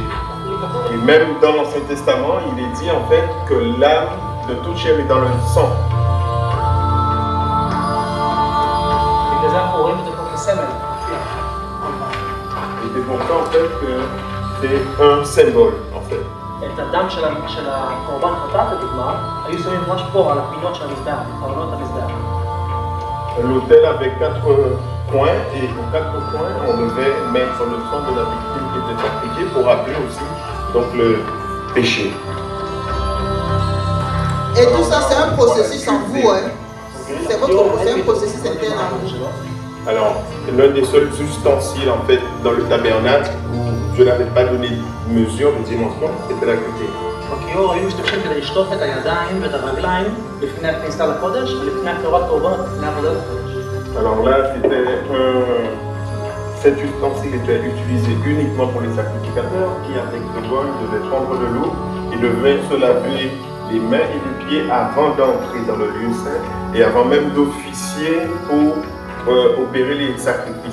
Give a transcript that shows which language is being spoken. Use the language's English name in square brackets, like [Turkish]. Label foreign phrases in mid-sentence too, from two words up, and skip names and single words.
[French] Et même dans l'Ancien Testament, il est dit en fait que l'âme de toute chair est dans le sang. Et c'est pour ça en fait que c'est un symbole en fait. [Hebrew] את הדם של הקורבן חטאת, לדוגמה, היו שמים ממש פה על הפינות של המזבח, חלונות המזבח. [French] L'autel avait 4 coins et aux 4 coins, on devait mettre le sang de la victime qui était sacrifiée pour rappeler aussi donc, le péché. Et tout ça, c'est un processus en vous, hein? C'est un processus interne en vous. Alors, l'un des seuls ustensiles en fait dans le tabernacle où Dieu n'avait pas donné de mesure, de dimension, c'était la cuve. [Hebrew] בכיור היו משתמשים כדי לשטוף את הידיים ואת הרגליים לפני הכניסה לקודש ולפני הקרבת קורבנות לפני עבודת הקודש. [French] Alors là, cet ustensile était utilisé uniquement pour les sacrificateurs qui, avec le bol, devaient prendre de l'eau et devaient se laver les mains et les pieds avant d'entrer dans le lieu saint et avant même d'officier pour opérer les sacrifices.